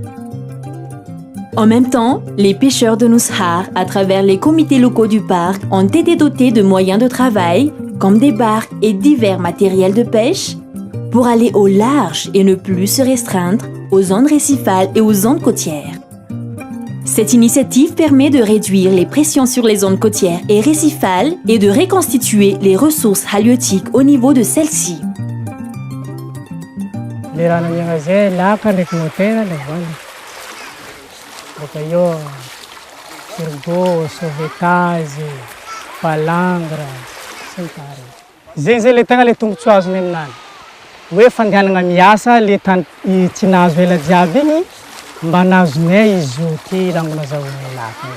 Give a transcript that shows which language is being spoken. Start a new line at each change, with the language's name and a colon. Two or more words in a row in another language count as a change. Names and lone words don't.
French: En même temps, les pêcheurs de Nouzhar, à travers les comités locaux du parc, ont été dotés de moyens de travail, comme des barques et divers matériels de pêche, pour aller au large et ne plus se restreindre aux zones récifales et aux zones côtières. Cette initiative permet de réduire les pressions sur les zones côtières et récifales et de reconstituer les ressources halieutiques au niveau de celles-ci.
Malagasy: Le rano miagna zay laka ndraiky motera le voany. Bôka eo
French: frigo, sauvetage, palangre,
Malagasy: sy ny tariny. Zegny zay le tegna le tombotsoa azony aminany. Hoe fandehanagna miasa le tany tsy nahazo ela jiaby igny mba nazonay izy io ty rangona zahoanay laka igny.